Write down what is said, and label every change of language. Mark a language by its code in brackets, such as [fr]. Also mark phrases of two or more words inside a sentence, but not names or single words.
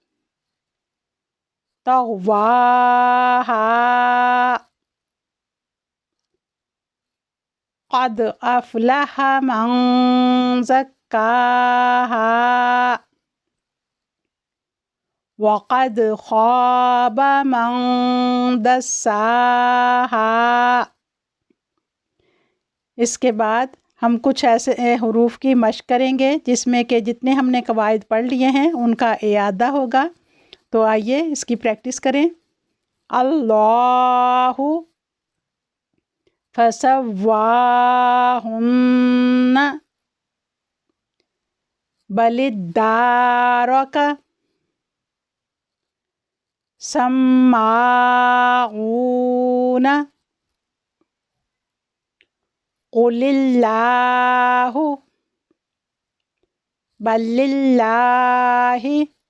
[ar] تقواها قد أفلح من زكاها وقد خاب من دساها. [hi] इसके बाद हम कुछ ऐसे हरूफ की मशक करेंगे जिसमें कि जितने हमने कवायद पढ़ लिए हैं उनका इयादा होगा। तो आइए इसकी प्रैक्टिस करें। [ar] الله فسواهن بل ادارك سماعون قل الله بل لله